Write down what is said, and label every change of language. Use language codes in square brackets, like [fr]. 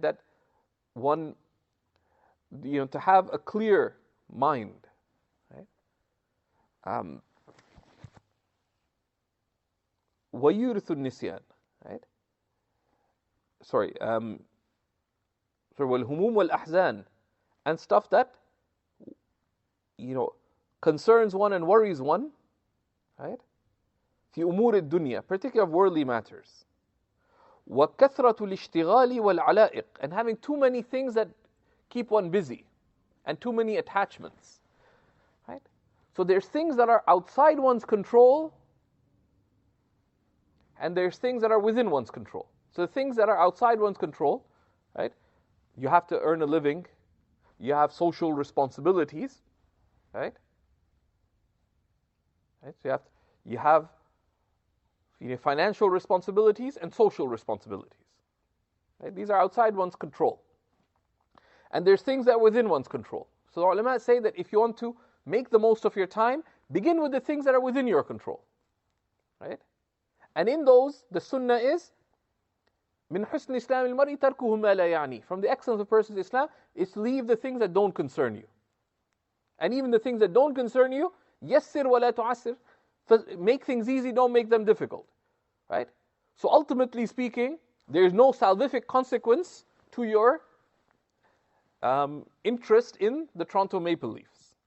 [en] That one, to have a clear mind, right? [ar] وَيُورِثُ النِّسْيَانَ, [en] right? Sorry, [ar] وَالْهُمُومُ وَالْأَحْزَانِ. [en] And stuff that, concerns one and worries one, right? [ar] في أمور الدنيا, [en] particularly of worldly matters. [ar] وَكَثْرَةُ الْإِشْتِغَالِ وَالْعَلَائِقِ. [en] And having too many things that keep one busy, and too many attachments, right? So there's things that are outside one's control, and there's things that are within one's control. So the things that are outside one's control, right? You have to earn a living, you have social responsibilities, right? So you have financial responsibilities and social responsibilities. Right? These are outside one's control. And there's things that are within one's control. So the ulama say that if you want to make the most of your time, begin with the things that are within your control. Right? And in those, the sunnah is [ar] من حسن إسلام المرء تركه ما لا يعني. [en] From the excellence of a person's Islam is to leave the things that don't concern you. And even the things that don't concern you, [ar] يسر ولا تعسر. [en] Make things easy, don't make them difficult. Right? So ultimately speaking, there is no salvific consequence to your interest in the Toronto Maple Leafs.